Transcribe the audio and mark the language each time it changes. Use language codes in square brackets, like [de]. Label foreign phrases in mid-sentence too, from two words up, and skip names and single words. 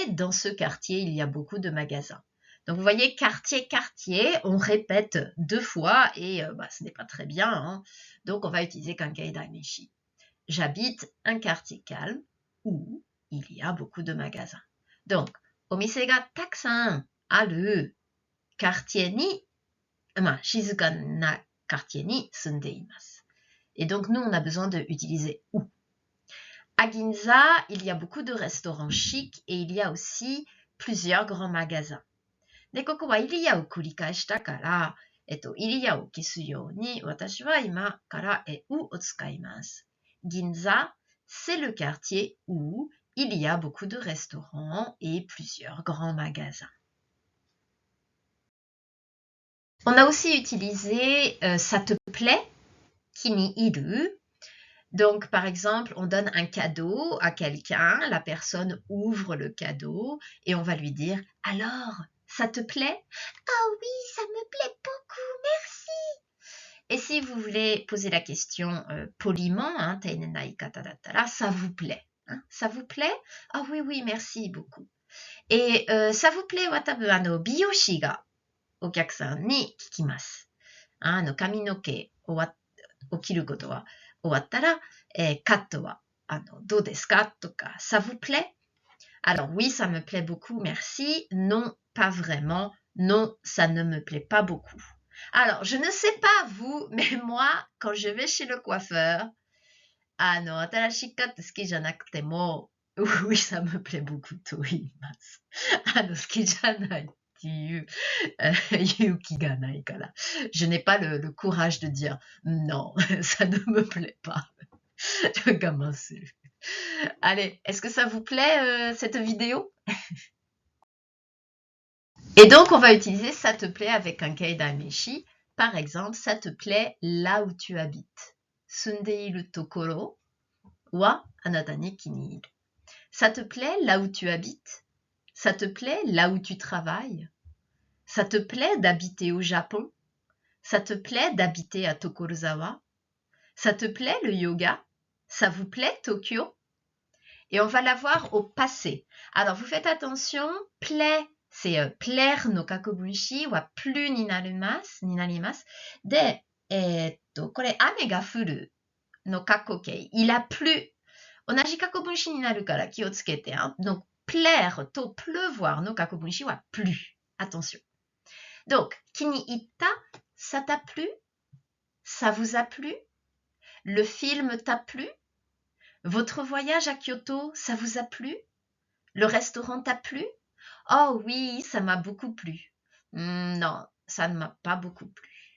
[fr] Dans ce quartier, il y a beaucoup de magasins. Donc, vous voyez, quartier, on répète 2 fois et ce n'est pas très bien. Hein. Donc, on va utiliser [ja] 関係代名詞. [fr] J'habite un quartier calme où il y a beaucoup de magasins. Donc, [ja] お店がたくさんある quartier に、静かな quartier に住んでいます. [fr] Et donc, nous, on a besoin d'utiliser où. À Ginza, il y a beaucoup de restaurants chics et il y a aussi plusieurs grands magasins. [ja] で、ここはイリアを繰り返したから、イリアを消すように、私は今からoùを使います。 [fr] Ginza, c'est le quartier où il y a beaucoup de restaurants et plusieurs grands magasins. On a aussi utilisé ça te plaît, [ja] 気に入る. [fr] Donc, par exemple, on donne un cadeau à quelqu'un, la personne ouvre le cadeau et on va lui dire « Alors, ça te plaît ?»« Ah oui, ça me plaît beaucoup, merci !» Et si vous voulez poser la question poliment, hein, ça vous plaît, hein, ça vous plaît? Ah oui, oui, merci beaucoup. Et ça vous plaît, [ja] watabu、美容師がお客さんに聞きます. 髪の毛を切ることは終わったら、カットはどうですかとか、 [fr] ça vous plaît? Alors oui, ça me plaît beaucoup, merci. Non, pas vraiment. Non, ça ne me plaît pas beaucoup. Alors, je ne sais pas vous, mais moi, quand je vais chez le coiffeur, [ja] 新しいカット好きじゃなくても、 [fr] oui, ça me plaît beaucoup [ja] と言います。好きじゃないっていう、勇気がないから。 [fr] Je n'ai pas le courage de dire non, ça ne me plaît pas. [ja] 我慢する。 [fr] Allez, est-ce que ça vous plaît cette vidéo? Et donc, on va utiliser ça te plaît avec un keidameshi. Par exemple, ça te plaît là où tu habites. [ja] 住んでいるところはあなたに気に入る. [fr] Ça te plaît là où tu habites? Ça te plaît là où tu travailles? Ça te plaît d'habiter au Japon? Ça te plaît d'habiter à Tokorozawa? Ça te plaît le yoga? Ça vous plaît Tokyo? Et on va l'avoir au passé. Alors, vous faites attention, plaît, c'est plaire [ja] の過去分詞は plus になります. De, これ雨が降るの過去形。 [fr] Il a plu. [ja] 同じ過去分詞になるから気をつけて。 [fr] Donc, plaire [ja] と pleuvoir no 過去分詞は [fr] plus. Attention. Donc, [ja] 気に入った [fr] ça t'a plu? Ça vous a plu? Le film t'a plu? Votre voyage à Kyoto, ça vous a plu? Le restaurant t'a plu? Oh oui, ça m'a beaucoup plu. Non, ça ne m'a pas beaucoup plu.